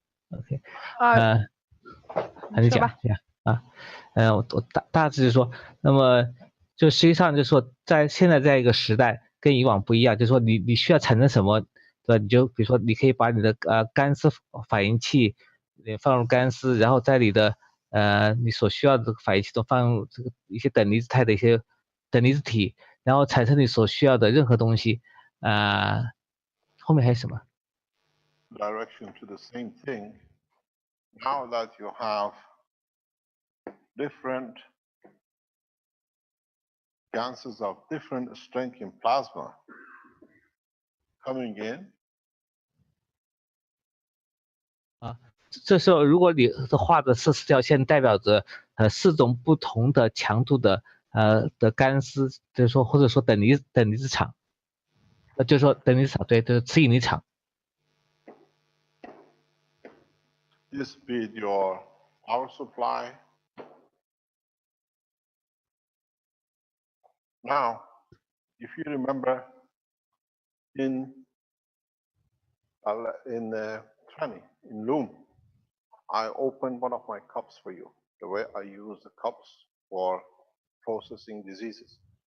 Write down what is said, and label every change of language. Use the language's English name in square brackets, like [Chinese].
[Chinese] OK，你讲啊，我大致就是说，那么就实际上就是说，在现在这一个时代跟以往不一样，就是说你需要产生什么，对吧？你就比如说你可以把你的干丝反应器放入干丝，然后在你的你所需要的反应器中放入这个一些等离子态的一些等离子体，然后产生你所需要的任何东西。后面还有什么？ [English] Direction to the same thing. Now that you have different gases of different strength in plasma coming in. [Chinese] 这时候如果你画的是四条线，代表着4种不同的强度的干丝，就是说或者说等离子场，就是说等离子场，对，就是磁引力场。 [English] This be your power supply. Now, if you remember in Trani, in Loom, I opened one of my cups for you, the way I use the cups for processing diseases.